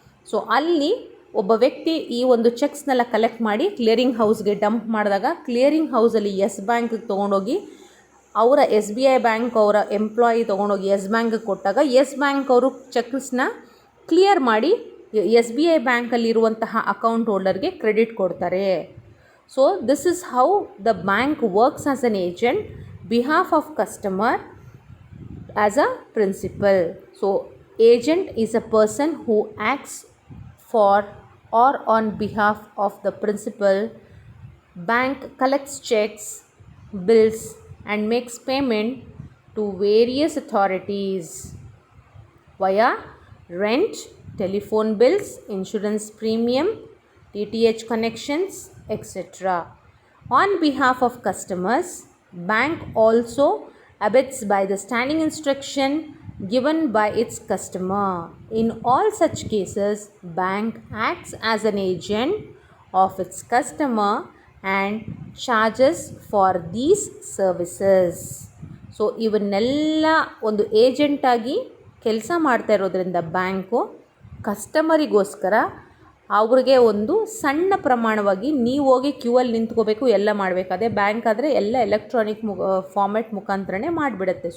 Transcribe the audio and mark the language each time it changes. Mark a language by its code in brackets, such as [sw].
[kn] So ಅಲ್ಲಿ ಒಬ್ಬ ವ್ಯಕ್ತಿ ಈ ಒಂದು ಚೆಕ್ಸ್ನೆಲ್ಲ ಕಲೆಕ್ಟ್ ಮಾಡಿ ಕ್ಲಿಯರಿಂಗ್ ಹೌಸ್ಗೆ ಡಂಪ್ ಮಾಡಿದಾಗ, ಕ್ಲಿಯರಿಂಗ್ ಹೌಸಲ್ಲಿ ಯೆಸ್ ಬ್ಯಾಂಕ್ಗೆ ತೊಗೊಂಡೋಗಿ ಅವರ SBI ಬ್ಯಾಂಕ್ ಅವರ ಎಂಪ್ಲಾಯಿ ತೊಗೊಂಡೋಗಿ ಯೆಸ್ ಬ್ಯಾಂಕ್ಗೆ ಕೊಟ್ಟಾಗ ಯೆಸ್ ಬ್ಯಾಂಕ್ ಅವರು ಚೆಕ್ಸ್ನ ಕ್ಲಿಯರ್ ಮಾಡಿ SBI ಬ್ಯಾಂಕಲ್ಲಿರುವಂತಹ ಅಕೌಂಟ್ ಹೋಲ್ಡರ್ಗೆ ಕ್ರೆಡಿಟ್ ಕೊಡ್ತಾರೆ. [en] So this is how the bank works as an agent behalf of customer as a principal. So agent is a person who acts for or on behalf of the principal. Bank collects checks, bills and makes payment to various authorities via rent, telephone bills, insurance premium, DTH connections, etc. On behalf of customers, bank also abides by the standing instruction given by its customer. In all such cases, bank acts as an agent of its customer and charges for these services. [kn] So ಇವನ್ನೆಲ್ಲ ಒಂದು ಏಜೆಂಟಾಗಿ ಕೆಲಸ ಮಾಡ್ತಾ ಇರೋದ್ರಿಂದ bank ಕಸ್ಟಮರಿಗೋಸ್ಕರ ಅವ್ರಿಗೆ ಒಂದು ಸಣ್ಣ ಪ್ರಮಾಣವಾಗಿ ನೀವು ಹೋಗಿ ಕ್ಯೂವಲ್ಲಿ ನಿಂತ್ಕೋಬೇಕು, ಎಲ್ಲ ಮಾಡಬೇಕು. ಅದೇ ಬ್ಯಾಂಕ್ ಆದರೆ ಎಲ್ಲ ಎಲೆಕ್ಟ್ರಾನಿಕ್ ಫಾರ್ಮೆಟ್ ಮುಖಾಂತರನೇ ಮಾಡಿಬಿಡುತ್ತೆ.